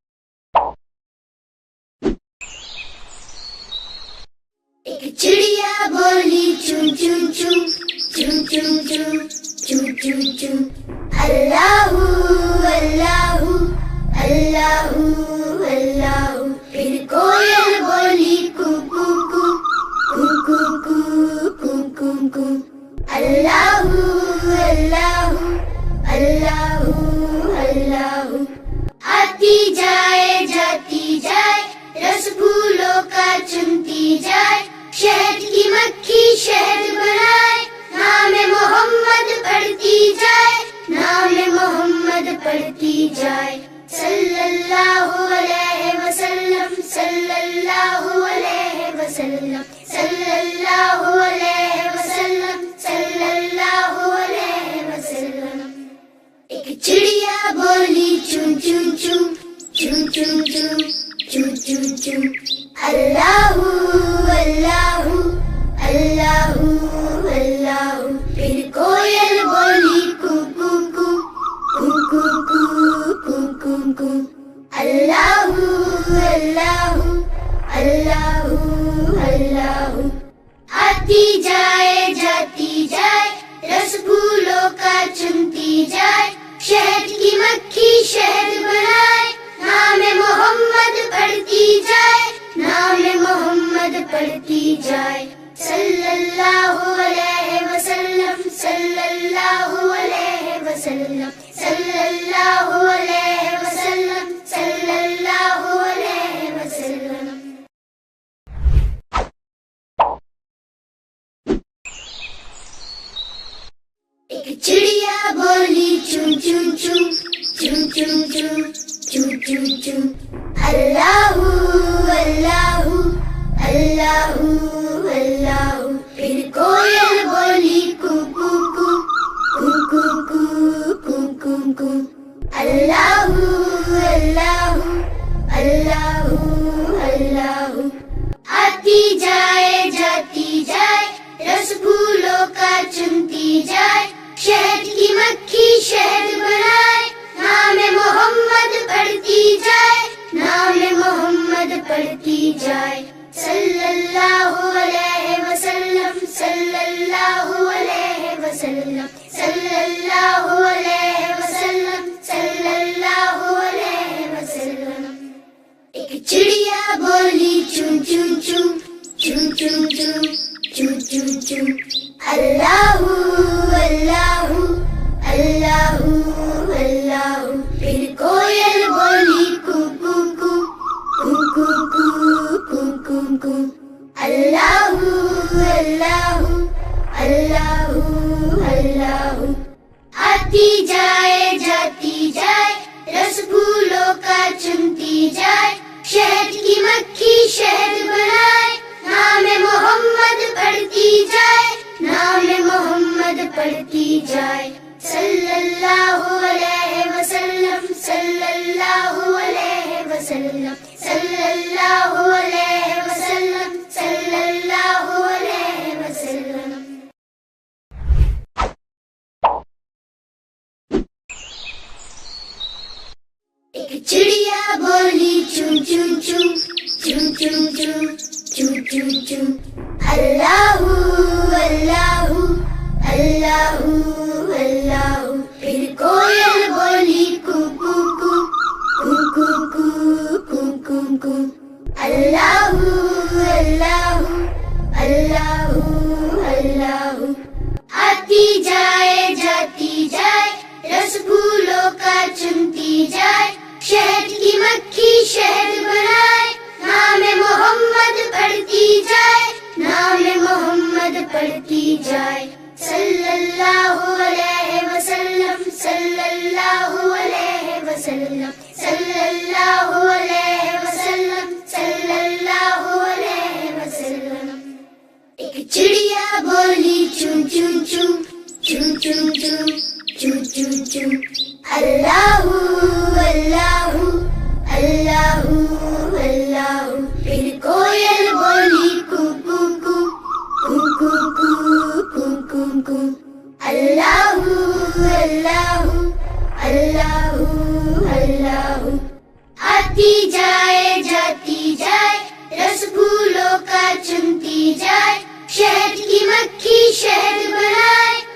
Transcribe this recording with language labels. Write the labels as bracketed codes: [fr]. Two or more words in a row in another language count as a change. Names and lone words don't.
[hi] एक चिड़िया choo choo choo choo choo choo [ar] الله الله الله الله [hi] फिर कोयल बोली कू कू कू कू कू कू कू कू कू [ar] الله الله الله الله [hi] आती जाए जाती जाए रस फूलों का चुनती जाए शहद की मक्खी शहद बनाए नाम मोहम्मद पढ़ती जाए नाम मोहम्मद पढ़ती जाए [ar] صلى الله عليه وسلم صلى الله عليه وسلم صلى الله عليه وسلم صلى الله عليه وسلم [hi] एक चिड़िया बोली चू चू चू चू चू चू चू चू चू [ar] الله الله الله الله [hi] फिर कोयल बोली कू कू कू कू कू कू कू कू कू [ar] الله الله الله الله [hi] आती जाए जाती जाए रस फूलों का चुनती जाए शहद की मक्खी शहद बनाए नाम मोहम्मद पढ़ती जाए नाम मोहम्मद पढ़ती जाए [ar] صلى الله عليه وسلم صلى الله عليه وسلم صلى الله عليه وسلم صلى الله عليه وسلم [hi] एक चिड़िया बोली चू चू चू चू चू चू चू चू चू [ar] الله الله الله الله [hi] फिर कोयल बोली कू कू कू कू कू कू कू कू कू [ar] الله الله الله الله [hi] आती जाए जाती जाए रस फूलों का चुनती जाए शहद की मक्खी शहद बनाए नाम मोहम्मद पढ़ती जाए नाम मोहम्मद पढ़ती जाए [ar] صلى الله عليه وسلم صلى الله عليه وسلم صلى الله عليه وسلم صلى الله عليه وسلم [hi] एक चिड़िया बोली चू चू चू चू चू चू चू चू चू [ar] الله الله الله الله [hi] फिर कोयल बोली कू कू कू कू कू कू कू कू कू [ar] الله الله الله الله [hi] आती जाए जाती जाए रस फूलों का चुनती जाए शहद की मक्खी शहद बनाए नाम मोहम्मद पढ़ती जाए नाम मोहम्मद पढ़ती जाए [ar] صلى الله عليه وسلم صلى الله عليه وسلم صلى الله عليه وسلم صلى الله عليه وسلم [hi] एक चिड़िया बोली चू चू चू चू चू चू चू चू चू [ar] الله الله الله الله [hi] फिर कोयल बोली कू कू कू कू कू कू कू कू कू [ar] الله الله الله الله [hi] आती जाए जाती जाए रस फूलों का चुनती जाए शहद की मक्खी शहद बनाए नाम मोहम्मद पढ़ती जाए नाम मोहम्मद पढ़ती जाए [ar] صلى الله عليه وسلم صلى الله عليه وسلم صلى الله عليه وسلم صلى الله عليه وسلم [hi] एक चिड़िया बोली चू चू चू चू चू चू चू चू चू [ar] الله الله الله الله [hi] फिर कोयल बोली कू कू कू कू कू कू कू कू कू [ar] الله الله الله الله [hi] आती जाए जाती जाए रस फूलों का चुनती जाए शहद की मक्खी शहद बनाए